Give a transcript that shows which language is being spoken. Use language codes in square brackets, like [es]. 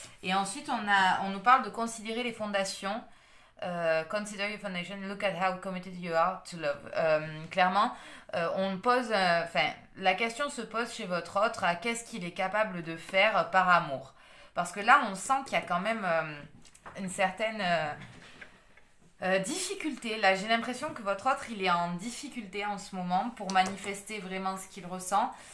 [fr] Et ensuite on nous parle de considérer les fondations. [en] Consider your foundation, look at how committed you are to love. [fr] Clairement, on pose, la question se pose chez votre autre à qu'est-ce qu'il est capable de faire par amour. Parce que là, on sent qu'il y a quand même une certaine difficulté. Là, j'ai l'impression que votre autre, il est en difficulté en ce moment pour manifester vraiment ce qu'il ressent.